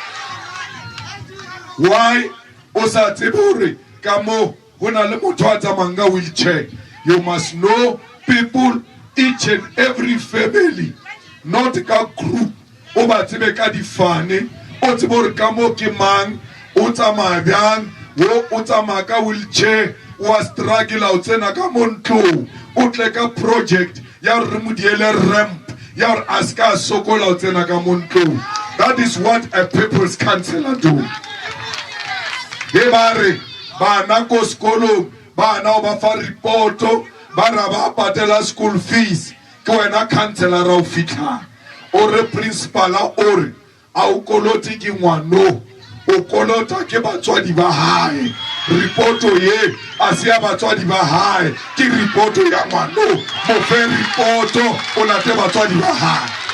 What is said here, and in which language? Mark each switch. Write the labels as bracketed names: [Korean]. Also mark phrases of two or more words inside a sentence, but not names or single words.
[Southern Sotho] Why o sa tsebe hore ka mo ho na le motho a tsamayang ka wheelchair? [English] You must know people, each and every family, not ka group. [Southern Sotho] O ba tsebe ka difane, o tsebe hore ka mo ke mang, o tsamaya bjang, o tsamaya ka wheelchair, o a struggle o tsena ka mo ntlong, o tle ka project ya re mo diele ramp, ya re a ska sokola o tsena ka mo ntlong. [English] That is what a people's councillor do. [Southern Sotho] He ba re bana ko sekolong bana o ba fa reporto ba ra ba patela [English] school fees [Southern Sotho] ke wena Councillor ra o fitla o re principal o re a o koloti ke ngwano o kolota ke batswadi ba hae reporto ye a se ya batswadi ba hae ke reporto ya ngwano mo fe reporto o late batswadi ba hae